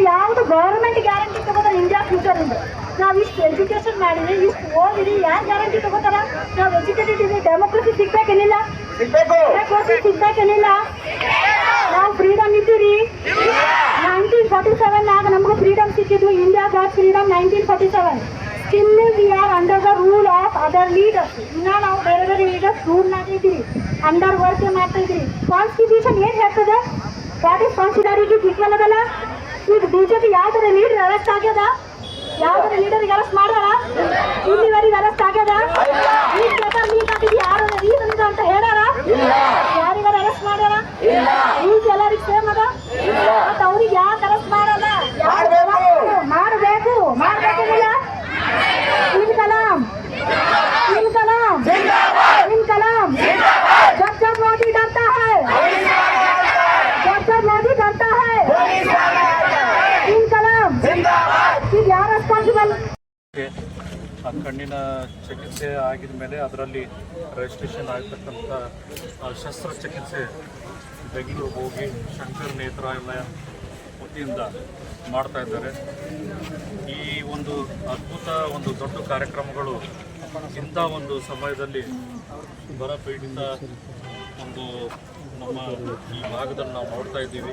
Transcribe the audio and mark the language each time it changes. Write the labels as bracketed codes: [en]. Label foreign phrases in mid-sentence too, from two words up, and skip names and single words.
[kn] ಯಾವುದು [en] government guarantee [kn] ತಗೋತಾರೆ ಇಂಡಿಯಾ ಫ್ಯೂಚರ್ ಇಂದ? ನಾವು ಇಷ್ಟು ಎಜುಕೇಶನ್ ಮಾಡಿದ್ವಿ, ಇಷ್ಟು ಓದಿರಿ, ಯಾರು ಗ್ಯಾರಂಟಿ ತಗೋತಾರ? ನಾವು ಎಜುಕೇಟೆಡ್ ಇದ್ದೀವಿ, ಡೆಮೋಕ್ರಸಿ ಸಿಗ್ಬೇಕೇನಿಲ್ಲ? ಸಿಗ್ಬೇಕೇನಿಲ್ಲ? ನಾವು ಫ್ರೀಡಮ್ ಇದ್ದೀರಿ. 1947 ನಮಗೂ ಫ್ರೀಡಮ್ ಸಿಕ್ಕಿದ್ವು. [en] India got freedom 1947. Still we are under the rule of other leaders. [kn] ಇನ್ನ ನಾವು ಬೇರೆ ಬೇರೆ ಲೀಡರ್ಸ್ ರೂಲ್ನಾಗ ಇದ್ದೀವಿ, [en] under work [kn] ಮಾಡ್ತಾ ಇದ್ದೀವಿ. ಕಾನ್ಸ್ಟಿಟ್ಯೂಷನ್ ಏನ್ ಹೇಳ್ತದೆ? [en] what is constitution [kn] ಸಿಕ್ಕಲ್ಲದಲ್ಲ. ಈಗ ಬಿಜೆಪಿ ಯಾವ್ದಾರ ಲೀಡರ್ ಅರೆಸ್ಟ್ ಆಗ್ಯದ? ಯಾವ್ದಾರ ಲೀಡರ್ಗೆ ಅರೆಸ್ಟ್ ಮಾಡ್ಯಾರ? ಇಲ್ಲಿವರೆಗೆ ಅರೆಸ್ಟ್ ಆಗ್ಯದ? ಈ [en] paper leak [kn] ಆಗಿದ್ದು ಯಾರು ರೀಸನ್ ಇದೆ ಅಂತ ಹೇಳ್ಯಾರ? ಯಾರಿಗಾರ ಅರೆಸ್ಟ್ ಮಾಡ್ಯಾರ? ರೂಲ್ಸ್ ಎಲ್ಲರಿಗೂ ಸೇಮ್ ಅದ. ಮತ್ತೆ ಅವ್ರಿಗೆ ಯಾಕೆ ಅರೆಸ್ಟ್ ಮಾಡಲ್ಲ? ಮಾಡಬೇಕು. ಮಾಡ್ಬೇಕಿಲ್ಲ? [hi] इनकलाम इनकलाम इनकलाम जब मोदी डरता है, जब मोदी डरता है, इनकलाम क्या रेस्पॉन्सिबल. [kn] ಕಣ್ಣಿನ ಚಿಕಿತ್ಸೆ ಆಗಿದ ಮೇಲೆ ಅದರಲ್ಲಿ ರಿಜಿಸ್ಟ್ರೇಷನ್ ಆಗಿರ್ತಕ್ಕಂಥ ಶಸ್ತ್ರಚಿಕಿತ್ಸೆ ಬೆಂಗಳೂರಿಗೆ ಹೋಗಿ ಶಂಕರ್ ನೇತ್ರಾಲಯ ವತಿಯಿಂದ ಮಾಡ್ತಾ ಇದ್ದಾರೆ. ಈ ಒಂದು ಅದ್ಭುತ ಒಂದು ದೊಡ್ಡ ಕಾರ್ಯಕ್ರಮಗಳು ಇಂಥ ಒಂದು ಸಮಯದಲ್ಲಿ ಬರ ಪೀಡಿತ ಒಂದು ನಮ್ಮ ಈ ಭಾಗದಲ್ಲಿ ನಾವು ನೋಡ್ತಾ ಇದ್ದೀವಿ.